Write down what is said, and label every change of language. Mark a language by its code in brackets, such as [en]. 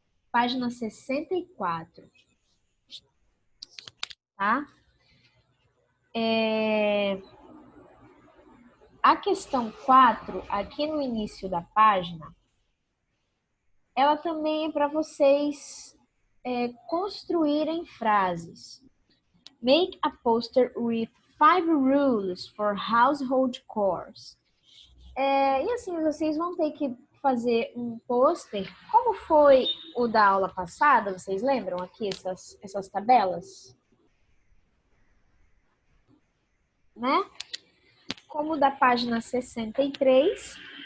[pt] Página 64, tá? A questão 4, aqui no início da página, ela também é para vocês construírem frases. [en] Make a poster with 5 rules for household chores. [pt] E assim, vocês vão ter que fazer um pôster. Como foi o da aula passada? Vocês lembram aqui essas tabelas? Né? Como da página 63.